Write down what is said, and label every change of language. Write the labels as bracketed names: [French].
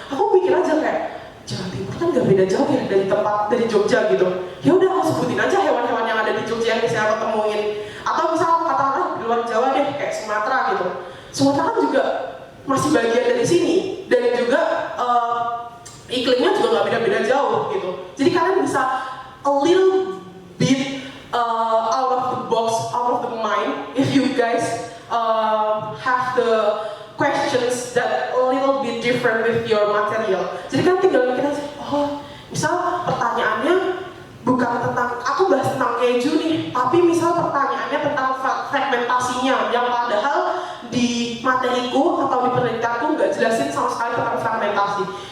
[Indonesian] Aku mikir aja kayak Jawa Timur kan gak beda jauh ya dari Jogja gitu. Ya udah aku sebutin aja hewan-hewan yang ada di Jogja yang biasanya aku temuin. Atau misal katakanlah di luar Jawa deh kayak Sumatera gitu. Sumatera kan juga masih bagian dari sini dan juga iklimnya juga nggak beda-beda jauh gitu. Jadi kalian bisa [English] a little bit out of the box, out of the mind, if you guys have the questions that a little bit different with your material. [Indonesian] Jadi kan tinggal mikir aja, oh misal pertanyaannya bukan tentang, aku bahas tentang keju nih, tapi misal pertanyaannya tentang fragmentasinya, yang padahal di materiku atau di penelitianku nggak jelasin sama sekali tentang fragmentasi.